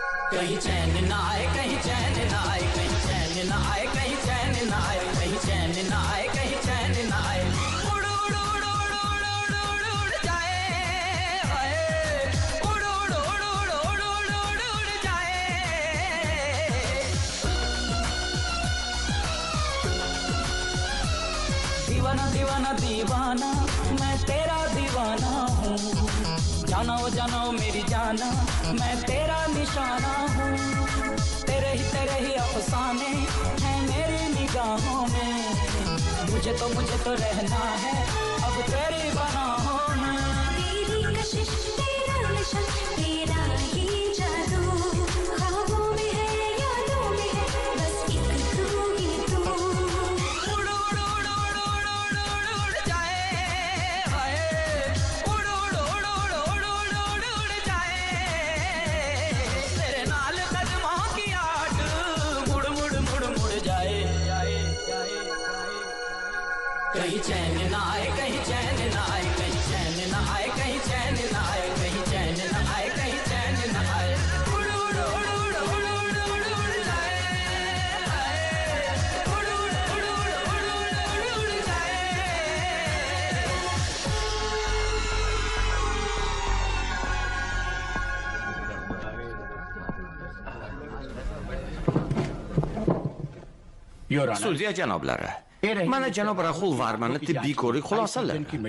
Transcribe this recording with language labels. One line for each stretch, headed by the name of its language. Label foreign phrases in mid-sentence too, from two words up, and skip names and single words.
Hindi: कहीं चैन ना आए, कहीं चैन ना आए, कहीं चैन ना आए, कहीं चैन ना आए, कहीं चैन ना आए, कहीं चैन ना आए। उड़ उड़ उड़ उड़ उड़ उड़ उड़ उड़ जाए, हाय। उड़ उड़ उड़ उड़ उड़ उड़ उड़ उड़ जाए। दीवाना दीवाना दीवाना, मैं तेरा दीवाना हूँ। जानो जानो मेरी जाना, मैं तेरा निशाना हूँ। तेरे ही अफसाने हैं मेरी निगाहों में। मुझे तो रहना है अब तेरी बाहों में। तेरी कशिश, तेरा नशा, तेरा ही जादू, ख्वाबों में है, यादों में है, बस एक तू ही तू। उड़ उड़ उड़ उड़ उड़ उड़ उड़ उड़ जाए, हाय। उड़ उड़ उड़ उड़ उड़ उड़ उड़ उड़ जाए। तेरे नाल कदमों की आट मुड़ मुड़ मुड़ मुड़ जाए। कहीं चैन ना आए, कहीं चैन ना आए, कहीं चैन ना आए, कहीं चैन ना आए, कहीं चैन ना आए, कहीं चैन ना आए। उड़ उड़ उड़ उड़ उड़ उड़ उड़ उड़ जाए, हाय। उड़ उड़ उड़ उड़ उड़ उड़ उड़ जाए।
Uzbek: Sudya janoblari, mana janob Rahul Varmani tibbiy ko'rik xulosalari.